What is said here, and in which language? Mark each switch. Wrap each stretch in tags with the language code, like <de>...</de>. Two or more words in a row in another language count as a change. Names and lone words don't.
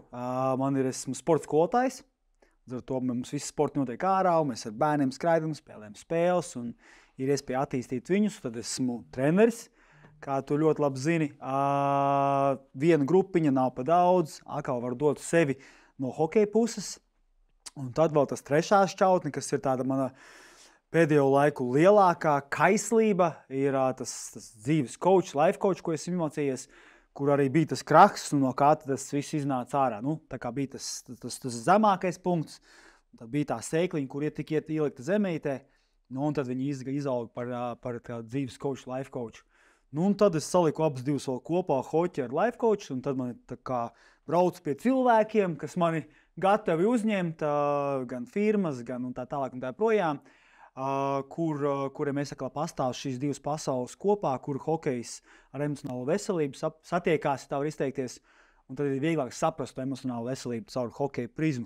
<lv>Man esmu sporta skolotājs, ar to mums visi sporti notiek ārā, un mēs ar bērniem skraidam, spēlējam spēles, un ir iespēja attīstīt viņus, tad esmu treneris, kā tu ļoti labi zini. Viena grupiņa nav pa daudz, atkal var dot sevi no hokeja puses. Un tad vēl tas trešā šķautne, kas ir tāda mana pēdējo laiku lielākā kaislība, ir tas dzīves coach,</lv> <en>life coach,</en> <lv>ko esmu iemācījies, kur arī bija tas krahs, un no kā tas viss iznāca ārā. Tā kā bija tas zemākais punkts, tad bija tā sēkliņa, kur tika ielikta zemītē, un tad viņi izauga par dzīves coach,</lv> <en>life coach.</en> <lv>Un tad es saliku abas divas vēl kopā, hoķi ar</lv> <en>life coach,</en> <lv>un tad man tā kā braucu pie cilvēkiem, kas mani gatavi uzņemt, gan firmas, gan un tā tālāk un tā projām, kuriem es pastāvu šīs divas pasaules kopā, kur hokejs ar emocionālo veselību satiekās, tā var izteikties, un tad ir vieglāk saprast to emocionālo veselību caur hokeja prizmu.</lv>